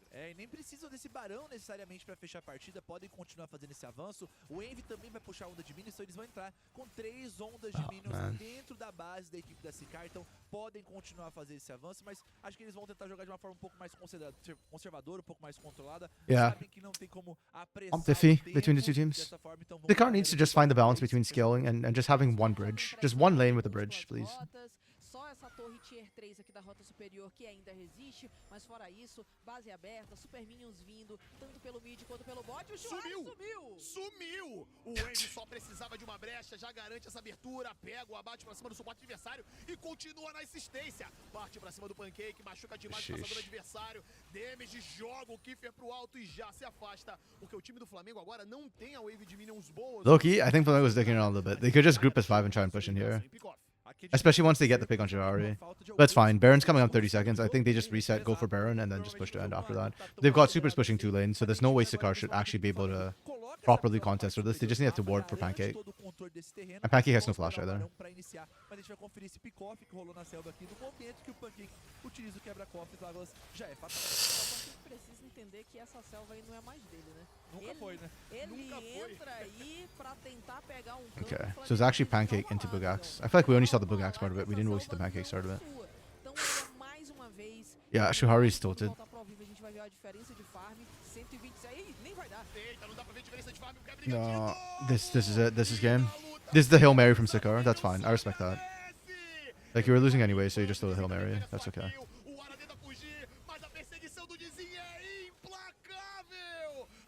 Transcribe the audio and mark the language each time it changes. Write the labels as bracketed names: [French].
[Portuguese] E nem precisam desse barão necessariamente para fechar a partida, podem continuar fazendo esse avanço. O Envy também vai puxar a onda de minions, então eles vão entrar com 3 ondas de minions dentro da base da equipe da Sikar, então podem continuar a fazer esse avanço, mas Acho que eles vão tentar jogar de uma forma um pouco mais conservadora, um pouco mais controlada. [English] Yeah. [Portuguese] Sabem que não tem como apressar [English] Comp iffy [Portuguese] o [English] between the [Portuguese] tempo [English] two teams. [Portuguese] dessa forma, então vão [English] Sikar [Portuguese] tentar [English] needs to just find the balance between scaling and just having one bridge. Just one lane with a bridge, please. [Portuguese] Só essa torre tier 3 aqui da rota superior que ainda resiste, mas fora isso, base aberta, super minions vindo, tanto pelo mid quanto pelo bot, o Shuhari Sumiu! O Envy só precisava de uma brecha, já garante essa abertura, pega o abate pra cima do suporte adversário e continua na insistência. Parte pra cima do Pancake, machuca demais o passador adversário, damage, joga o Kiefer pro alto e já se afasta, porque o time do Flamengo agora não tem a wave de minions boas. [English] Low-key, I think Flamengo was dicking around a little bit. They could just group as 5 and try and push in here. Especially once they get the pick on Jahari. But it's fine. Baron's coming up 30 seconds. I think they just reset, go for Baron, and then just push to end after that. They've got supers pushing 2 lanes, so there's no way Sikar should actually be able to properly contest with this. They just need to ward for Pancake. And Pancake has no flash either. [Portuguese] Mas a gente vai conferir esse pick-off que rolou na selva aqui. No momento que o Pancake utiliza o quebra-cofre, Douglas já é fatal. Precisa entender que essa selva aí não é mais dele, né? Nunca foi, né? Ele entra aí pra tentar pegar um campo. [English] Okay, so it's actually Pancake into Bugax. I feel like we only saw the Bugax part of it. We didn't really see the Pancake start of it. [Portuguese] Então é mais uma vez. [English] Yeah, Shuhari's tilted. [Portuguese] Volta pro ao vivo, a gente vai ver a diferença de farm. 126, nem vai dar. Eita, não dá pra ver a diferença de farm, o Gabriel [English] No, this is it. This is game. This is the Hail Mary from Sikar. That's fine. I respect that. Like, you were losing anyway, so you just throw the Hail Mary. That's okay. [Portuguese] O Ara tenta fugir, mas a perseguição do Dizinho é implacável.